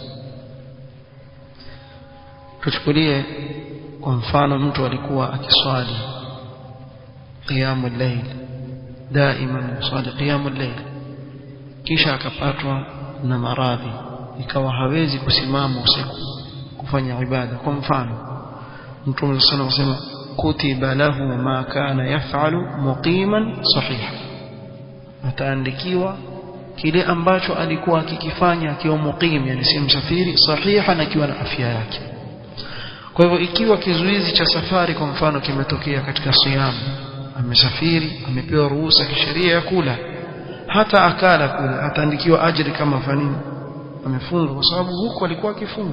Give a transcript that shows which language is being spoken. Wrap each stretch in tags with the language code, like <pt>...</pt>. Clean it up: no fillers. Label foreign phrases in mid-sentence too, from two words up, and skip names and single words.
<sw>tuchukulie kwa mfano mtu alikuwa akiswali</sw> <ar>قيام الليل,</ar> <sw>daima yusali</sw> <ar>قيام الليل,</ar> <sw>kisha akapatwa na maradhi, ikawa hawezi kusimama usiku kufanya ibada. kwa mfano Mtume</sw> <ar>صلى الله عليه وسلم كتب له ما كان يفعل مقيما صحيحا,</ar> <sw>ataandikiwa kile ambacho alikuwa akikifanya akiwa muqim, yani si msafiri, sahiha, na akiwa na afya yake. kwa hivyo ikiwa kizuizi cha safari kwa mfano kimetokea katika siyam, amesafiri, amepewa ruhusa kisheria ya kula, hata akala kula, ataandikiwa ajiri kama fanini amefunga, kwa sababu huko alikuwa akifunga.</sw>